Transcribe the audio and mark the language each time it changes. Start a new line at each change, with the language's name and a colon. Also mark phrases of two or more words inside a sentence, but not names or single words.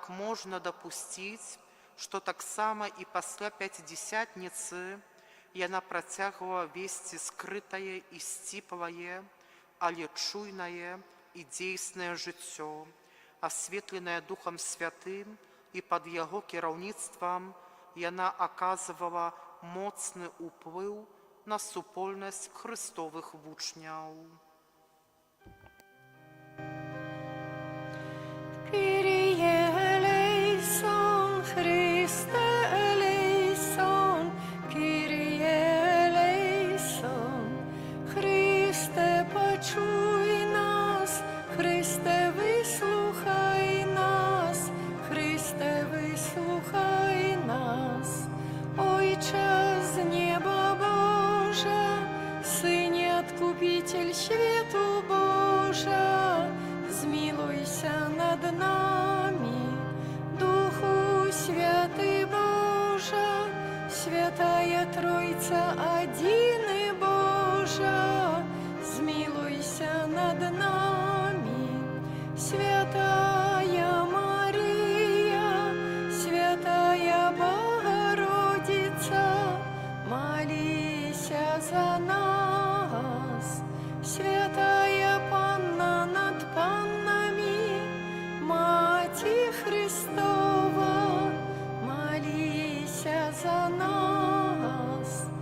Belarusian: можна дапусціць, што таксама і пасля пяцідзесятніцы яна працягвала весці скрытае і сціплае, але чуйнае
Russian: и действенное
Belarusian: жыццё,
Russian: осветленное Духом Святым, и под
Belarusian: Яго кіраўніцтвам яна аказывала моцны ўплыў на супольнасць хрыстовых вучняў.
Greek: Κύριε ελέησον, Χριστέ ελέησον, Κύριε ελέησον,
Ukrainian: Христе, почуй нас, Христе, вислухай нас, Христе, вислухай нас. Ойче з неба Божа, Сыне Откупитель свету Божа, змилуйся над нами, Духу Святый Божа, Святая Тройца, один и Божа, змилуйся над нами. Святая Мария, Святая Богородица, молися за нас. Святая Панна над паннами, Мати Христова, молися за нас.